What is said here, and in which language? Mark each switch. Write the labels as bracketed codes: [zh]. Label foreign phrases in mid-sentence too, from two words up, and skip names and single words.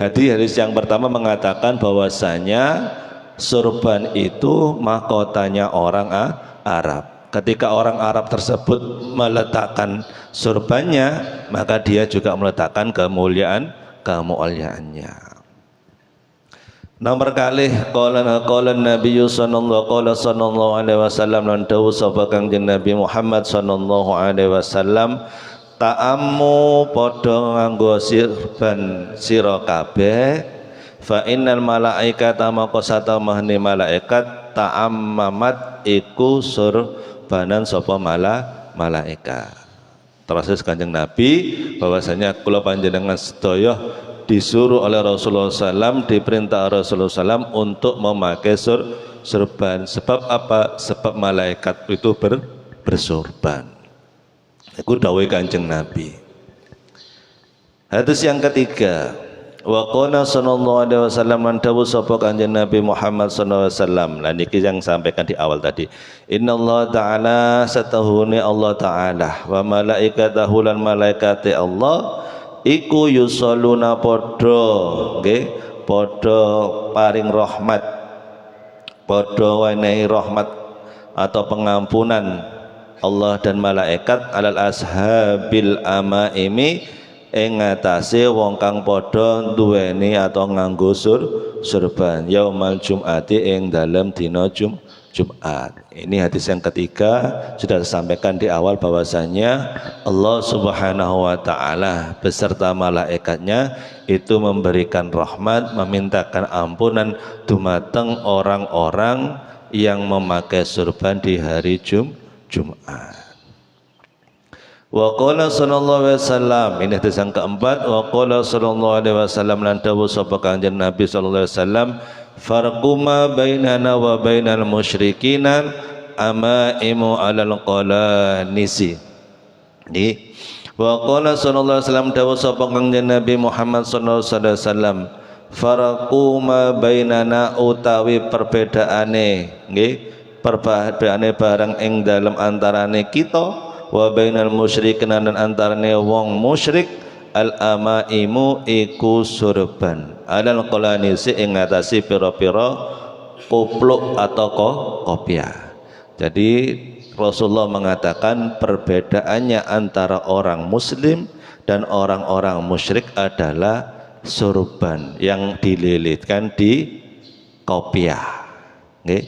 [id] Hadis yang pertama mengatakan bahwasanya surban itu mahkotanya orang Arab. Ketika orang Arab tersebut meletakkan surbannya, maka dia juga meletakkan kemuliaannya. [jv] Nomor kali [ar] قال النبي صلى الله عليه وسلم [jv] lan dawuh sapa Kanjeng Nabi Muhammad [ar] صلى الله عليه وسلم, [jv] ta'ammu padha nganggo surban sira kabeh [ar] فإن الملائكة [jv] maka satamahne malaikat ta'ammamat iku surbanan sapa malaikat. [id] Terus Kanjeng Nabi bahwasanya [jv] kula panjenengan sedaya [id] disuruh oleh Rasulullah SAW, diperintah Rasulullah SAW untuk memakai surban. Sebab apa? Sebab malaikat itu bersurban. [jv] Itu dawuh Kanjeng Nabi. [id] Hadis yang ketiga, [ar] وقال صلى الله عليه وسلم من [jv] dawuh sapa Kanjeng Nabi Muhammad [ar] صلى الله عليه وسلم. [jv] Lah niki [id] yang sampaikan di awal tadi. [ar] إن الله تعالى [jv] satahuni Allah ta'ala [ar] وملائكته [jv] lan malaikate Allah iku yusalluna padha nggih, padha paring rahmat, padha wenehi rahmat [id] atau pengampunan Allah dan malaikat [ar] على أصحاب العمائم [jv] ing ngatasé wong kang padha duweni atau nganggo surban [ar] يوم الجمعة [jv] ing dalem dina Jumat. [id] Ini hadis yang ketiga, sudah disampaikan di awal bahwasanya Allah [ar] سبحانه وتعالى [id] beserta malaikatnya itu memberikan rahmat, memintakan ampunan dumateng orang-orang yang memakai surban di hari Jumat. [ar] وقال صلى الله عليه وسلم, [id] ini hadis yang keempat, [ar] وقال صلى الله عليه وسلم [jv] lan dawuh sapa Kanjeng Nabi [ar] صلى الله عليه وسلم، فرق ما بيننا وبين المشركين العمائم على القلانس. [jv] Di [ar] وقال صلى الله عليه وسلم [jv] dawuh sapa Kanjeng Nabi Muhammad sallallahu alaihi wasallam, [ar] فرق ما بيننا [jv] utawi perbedaane nggih, perbedaane barang ing dalem antarane kita [ar] وبين المشركين [jv] dan antarane wong musyrik [ar] العمائم [jv] iku surban [ar] على القلانس [jv] ing ngatasi pira-pira kupluk [id] atau kopiah. Jadi Rasulullah mengatakan perbedaannya antara orang muslim dan orang-orang musyrik adalah surban yang dililitkan di kopiah, okay?